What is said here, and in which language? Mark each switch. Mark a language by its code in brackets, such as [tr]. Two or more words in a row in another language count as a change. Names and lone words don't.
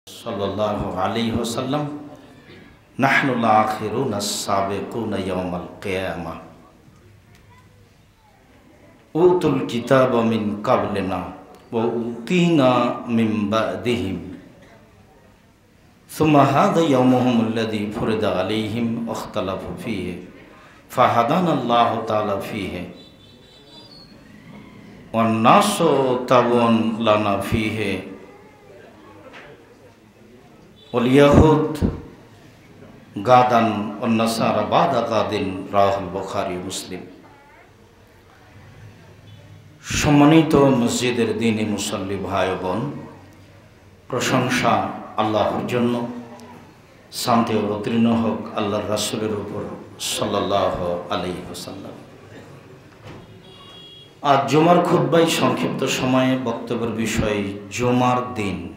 [ar] صلى الله عليه وسلم نحن الآخرون السابقون يوم القيامة أوتوا الكتاب من قبلنا وأوتينا من بعدهم ثم هذا يومهم الذي فرض عليهم واختلفوا فيه فهدانا الله تعالى فيه والناس تبع لنا فيه واليهود غدا والنصارى بعد غد رواه البخاري مسلم. [bn] সম্মানিত মসজিদের দিনী মুসল্লি ভাই বোন, প্রশংসা আল্লাহর জন্য, শান্তি অবতীর্ণ হোক আল্লাহর রাসূলের উপর [ar] صلى الله عليه وسلم. [bn] আজ জুমার খুতবায় সংক্ষিপ্ত সময়ে বক্তব্যের বিষয় জুমার দিন।